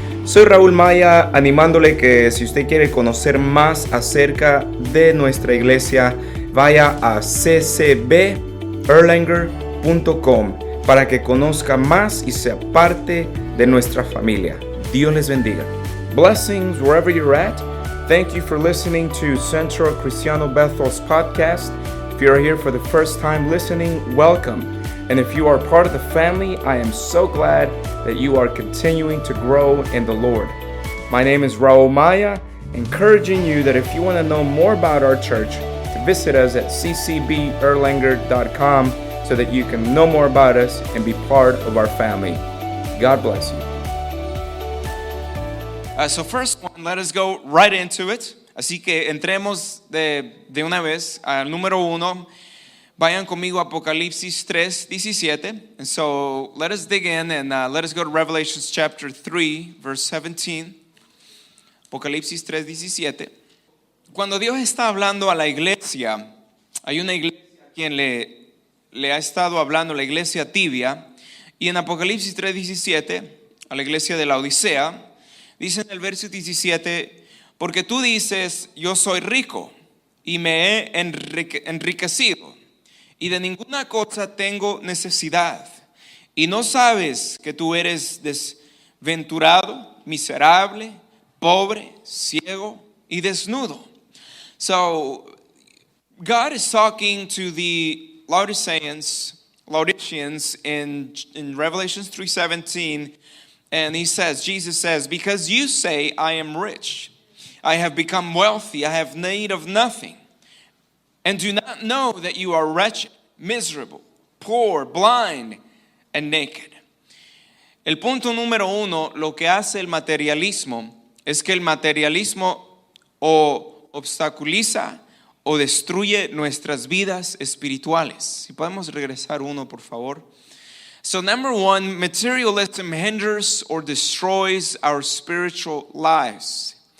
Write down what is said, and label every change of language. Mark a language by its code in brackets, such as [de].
[es] Soy Raúl Maya, animándole que si usted quiere conocer más acerca de nuestra iglesia, vaya a ccberlanger.com para que conozca más y sea parte de nuestra familia. Dios les bendiga. [en] Blessings wherever you're at. Thank you for listening to Centro Cristiano Bethel's podcast. If you're here for the first time listening, welcome. And if you are part of the family, I am so glad that you are continuing to grow in the Lord. My name is Raul Maya, encouraging you that if you want to know more about our church, to visit us at ccberlanger.com so that you can know more about us and be part of our family. God bless you. So first one, let us go right into it. [es] Así que entremos de una vez al número 1. Vayan conmigo a Apocalipsis 3:17. [en] And so let us dig in and let us go to Revelation chapter 3, verse 17. [es] Apocalipsis 3:17. Cuando Dios está hablando a la iglesia, hay una iglesia a quien le ha estado hablando, la iglesia tibia. Y en Apocalipsis 3:17, a la iglesia de la Odisea, dice en el verso 17, porque tú dices, yo soy rico y me he enriquecido y de ninguna cosa tengo necesidad. Y no sabes que tú eres desventurado, miserable, pobre, ciego y desnudo. [en] So, God is talking to the Laodiceans in Revelation 3:17. And Jesus says, because you say, I am rich, I have become wealthy, I have need of nothing, and do not know that you are wretched, miserable, poor, blind, and naked. [es] El punto número 1, lo que hace el materialismo, es que el materialismo o obstaculiza o destruye nuestras vidas espirituales. Si podemos regresar uno, por favor. [en] So number 1, materialism hinders or destroys our spiritual lives.